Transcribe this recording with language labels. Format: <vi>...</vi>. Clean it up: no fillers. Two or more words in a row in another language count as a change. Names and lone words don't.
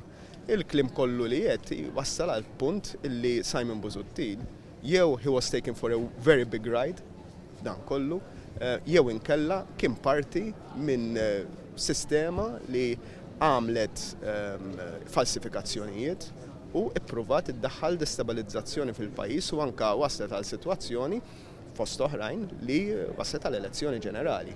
<mt>Il-klim kollu li qed wassal għal punt illi Simon Busuttil jew</mt> <en>he was taken for a very big ride</en> <mt>dan kollu jew inkella kien parti minn sistema li għamlet falsifikazzjonijiet u ippruvat iddaħħal destabilizzazzjoni fil-pajjiż u anke waslet għal sitwazzjoni fost oħrajn li waslet għal elezzjoni ġenerali.</mt>